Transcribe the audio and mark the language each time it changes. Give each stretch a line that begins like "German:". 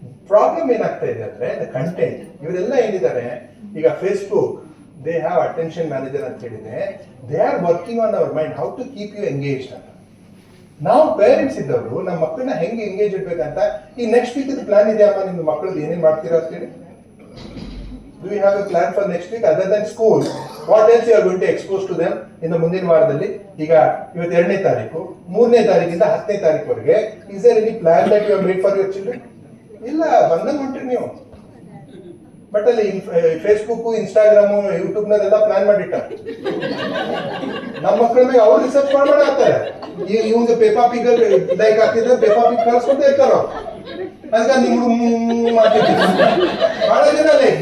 English: problem
Kannada: ಏನಾಗ್ತಾ ಇದೆ ಅಂದ್ರೆ
English: The content.
Kannada: ಇವರೆಲ್ಲ ಏನಿದ್ದಾರೆ ಈಗ
English: Facebook, they have attention manager ಅಂತ ಹೇಳಿದೆ, they are working on our mind, how to keep you engaged ಅಂತ.
Kannada: ನಾವು ಪೇರೆಂಟ್ಸ್ ಇದ್ದವರು ನಮ್ಮ ಮಕ್ಕಳನ್ನ ಹೆಂಗೆ ಎಂಗೇಜ್ ಇಡ್ಬೇಕಂತ ಈ ನೆಕ್ಸ್ಟ್ ವೀಕ್ ಪ್ಲಾನ್ ಇದೆ ಅಮ್ಮ, ನಿಮ್ಮ ಮಕ್ಕಳದ್ದು ಏನೇನು ಮಾಡ್ತೀರಾ ಅಂತ ಹೇಳಿ?
English: Do you have a plan for next week other than school? What else you are going to expose to them in the
Kannada: ಮುಂದಿನ ವಾರದಲ್ಲಿ? ಈಗ ಇವತ್ತು 2ನೇ ತಾರೀಕು, 3ನೇ ತಾರೀಕಿಂದ 10ನೇ ತಾರೀಕುವರೆಗೆ
English: is there any plan that you have made for your children?
Kannada: ಇಲ್ಲ, ಬಂದಂಗೆ ಹೊಂಟ್ರಿ ನೀವು. ಬಟ್ ಅಲ್ಲಿ ಫೇಸ್ಬುಕ್, ಇನ್ಸ್ಟಾಗ್ರಾಮು, ಯೂಟ್ಯೂಬ್ನದೆಲ್ಲ ಪ್ಲಾನ್ ಮಾಡಿಟ್ಟ. ನಮ್ಮ ಮಕ್ಕಳ ಮೇಲೆ ಅವ್ರು ರಿಸರ್ಚ್ ಮಾಡ್ತಾರೆ. ಇವಂಗ ಪೇಪಾ ಪಿಗ್ ಲೈಕ್ ಆಗ್ತಿದ್ರೆ ಪೇಪಾ ಪಿಗ್ ಕಳ್ಸ್ಕೊಂತ ಇರ್ತಾರ. ಅದಕ್ಕೆ ನಿಮ್ಗೆ ಮಾಡ್ತಿರ್ತೀವಿ ಬಹಳ ಜನ ಲೈಕ್.